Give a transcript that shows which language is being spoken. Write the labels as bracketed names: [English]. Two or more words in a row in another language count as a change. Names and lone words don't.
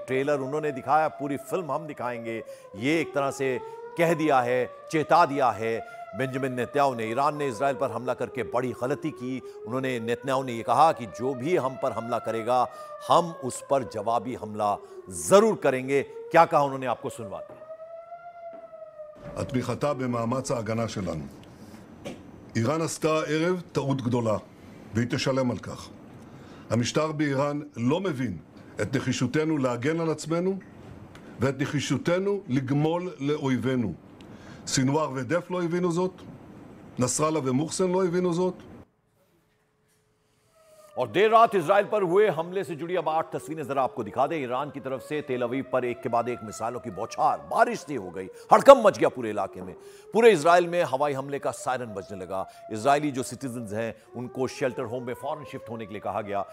[Hindi] ट्रेलर उन्होंने दिखाया, पूरी फिल्म हम दिखाएंगे। ये एक तरह से कह दिया है, चेता दिया है बेंजामिन नेतन्याहू ने। ईरान ने इजराइल पर हमला करके बड़ी गलती की। उन्होंने नेतन्याहू ने यह कहा कि जो भी हम पर हमला करेगा हम उस पर जवाबी हमला जरूर करेंगे। क्या कहा उन्होंने, आपको सुनवाते हैं। [Hebrew] התמיכתה במאמץ ההגנה שלנו. איראן עשתה הערב טעות גדולה, והיא תשלם על כך. המשטר באיראן לא מבין את נחישותנו להגן על עצמנו ואת נחישותנו לגמול לאויבינו. סינואר ודף לא הבינו זאת, נסראללה ומוחסן לא הבינו זאת. [Hindi] और देर रात इजराइल पर हुए हमले से जुड़ी अब 8 तस्वीरें जरा आपको दिखा दें। ईरान की तरफ से तेल अवीव पर एक के बाद एक मिसाइलों की बौछार, बारिश सी हो गई, हड़कंप मच गया पूरे इलाके में। पूरे इजराइल में हवाई हमले का सायरन बजने लगा। इजरायली जो सिटीजन्स हैं उनको [English] shelter home [Hindi] में फौरन शिफ्ट होने के लिए कहा गया।